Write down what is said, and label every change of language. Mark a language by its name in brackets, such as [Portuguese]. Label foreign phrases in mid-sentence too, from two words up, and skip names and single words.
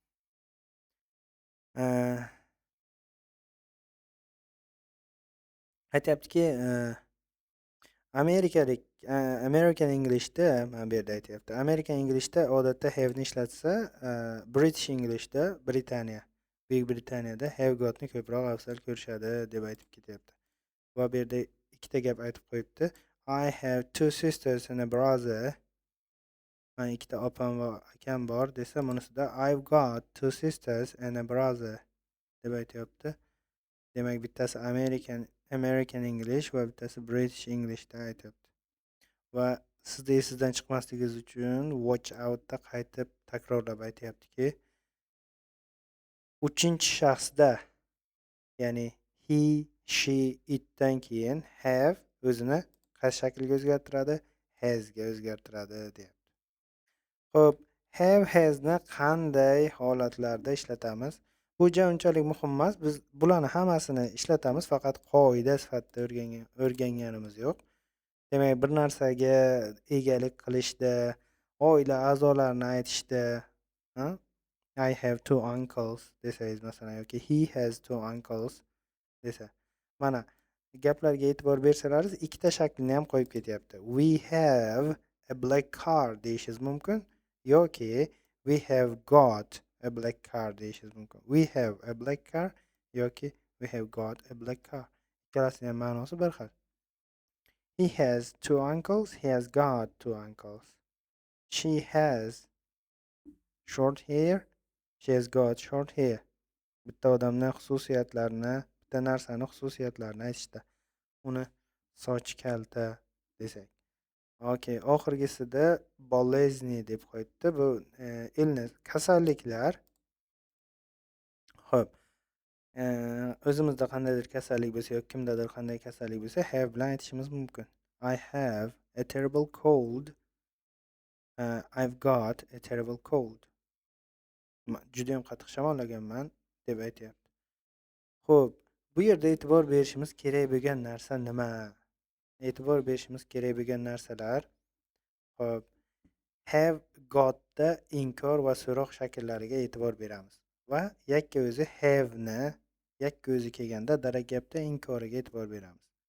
[Uzbek] Aytyaptiki, amerikalik [English] American Englishda [Uzbek] mana bu yerda aytyapti. [English] American Englishda [Uzbek] odatda have ni ishlatsa, [English] British Englishda [Uzbek] Buyuk Britaniyada [English] have gotni [Uzbek] ko'proq afzal ko'rishadi deb aytib ketyapti. Va bu yerda ikkita gap aytib qo'yibdi. [English] I have two sisters and a brother. [Uzbek] Men ikkita opam va akam bor desa, bunisida [English] I've got two sisters and a brother [Uzbek] deb aytyapti. Demak, bittasi [English] American English [Uzbek] va bittasi [English] British Englishda [Uzbek] aytyapti. Va sizda esingizdan chiqmasligingiz uchun [English] watch outda [Uzbek] qaytib takrorlab aytyaptiki, uchinchi shaxsda, ya'ni [English] he, she, [Uzbek] itdan keyin have o'zini qaysi shaklga o'zgartiradi? Has ga o'zgartiradi deyapti. Xo'p, [English] have hasni [Uzbek] qanday holatlarda ishlatamiz? Bu unchalik muhim emas. Biz bularni hammasini ishlatamiz, faqat qoida sifatida o'rganganimiz yo'q. Demak, bir narsaga egalik qilishda, oila a'zolarini aytishda, [English] I have two uncles [Uzbek] desangiz masalan, yoki [English] he has two uncles desa. [Uzbek] Mana gaplarga e'tibor bersalaringiz, ikkita shaklni ham qo'yib ketyapti. [English] We have a black car [Uzbek] deyishingiz mumkin yoki [English] we have got a black car [Uzbek] deyishingiz mumkin. [English] We have a black car yoki we have got a black car. [Uzbek] Ikkalasining ham ma'nosi bir xil. [English] He has two uncles, he has got two uncles. She has short hair, she has got short hair. [Uzbek] Bitta odamning xususiyatlarini, bitta narsani xususiyatlarini aytishda. Uni soch kalta desak. Okay, oxirgisida bolezni deb qo'yibdi. Bu illness, kasalliklar. Xo'p. O'zimizda qandaydir kasallik bo'lsa yoki kimdadir qanday kasallik bo'lsa, have bilan aytishimiz mumkin. [English] I have a terrible cold. I've got a terrible cold. [Uzbek] Juda ham qattiq shamollaganman deb aytyapti. Xo'p, bu yerda e'tibor berishimiz kerak bo'lgan narsa nima? E'tibor berishimiz kerak bo'lgan narsalar, xo'p, [English] have gotda [Uzbek] inkor va so'roq shakllariga e'tibor beramiz va yakka o'zi have ni yakka o'zi kelganda daragapda inkoriga e'tibor beramiz.